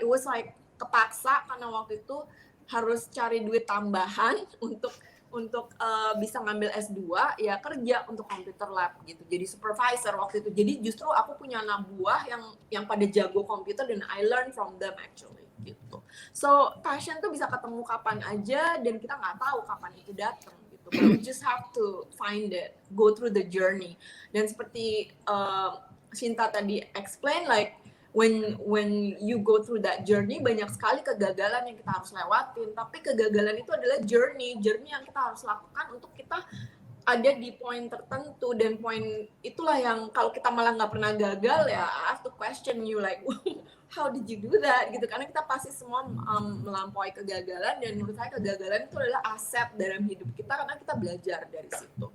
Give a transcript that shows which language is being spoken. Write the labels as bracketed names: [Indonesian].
[English] It was like [Indonesian] kepaksa karena waktu itu harus cari duit tambahan untuk bisa ngambil S2, ya kerja untuk computer lab gitu, jadi supervisor waktu itu. Jadi justru aku punya anak buah yang pada jago komputer dan [English] I learn from them actually [Indonesian] gitu. So passion tuh bisa ketemu kapan aja dan kita nggak tahu kapan itu datang gitu. [English] But we just have to find it, go through the journey. [Indonesian] Dan seperti Shinta tadi explain, [English] like when you go through that journey, [Indonesian] banyak sekali kegagalan yang kita harus lewatin, tapi kegagalan itu adalah journey yang kita harus lakukan untuk kita ada di poin tertentu, dan poin itulah yang kalau kita malah nggak pernah gagal ya [English] I have to question you like how did you do that [Indonesian] gitu, karena kita pasti semua melampaui kegagalan, dan menurut saya kegagalan itu adalah aset dalam hidup kita karena kita belajar dari situ.